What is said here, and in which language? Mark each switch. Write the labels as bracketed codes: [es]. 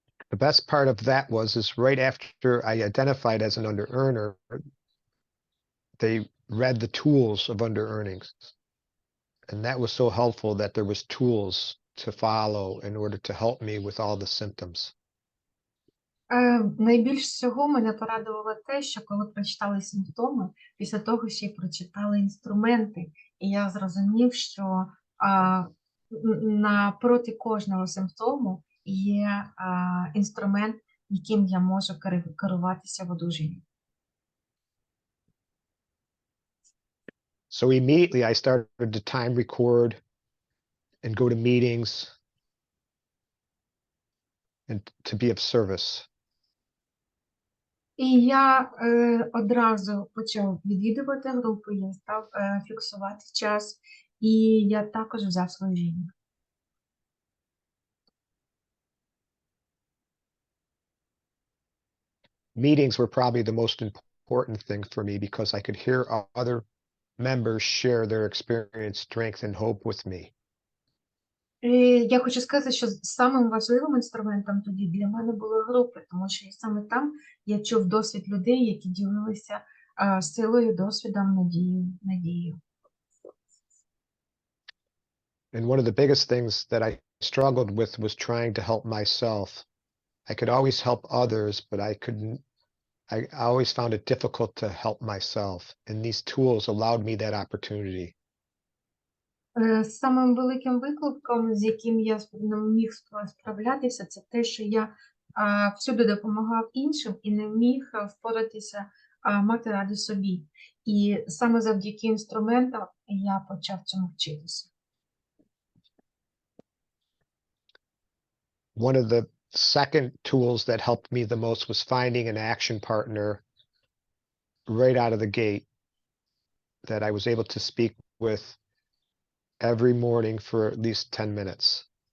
[en] The best part of that is right after I identified as an under-earner, they read the tools of under-earnings. And that was so helpful that there was tools to follow in order to help me with all the symptoms. [uk] Найбільш всього мене порадувало те, що коли прочитали симптоми, після того ще й прочитали інструменти, і я зрозумів, що напроти кожного симптому є інструмент, яким я можу керуватися в одужанні. [en] So immediately I started to time record and go to meetings and to be of service. [uk] І я одразу почав відвідувати групи, я став фіксувати час, і я також взяв служіння. [en] Meetings were probably the most important thing for me because I could hear other members share their experience, strength, and hope with me. [uk] Я хочу сказати, що самим важливим інструментом тоді для мене були групи, тому що саме там я чув досвід людей, які ділилися силою, досвідом, надією. [en] And one of the biggest things that I struggled with was trying to help myself. I could always help others, but I always found it difficult to help myself. And these tools allowed me that opportunity. [uk] Самим великим викликом, з яким я не міг справлятися, це те, що я всюди допомагав іншим і не міг впоратися, мати раду собі. І саме завдяки інструментам я почав цьому вчитися. [en] One of the second tools that helped me the most was finding an action partner right out of the gate that I was able to speak with every morning for at least 10 minutes.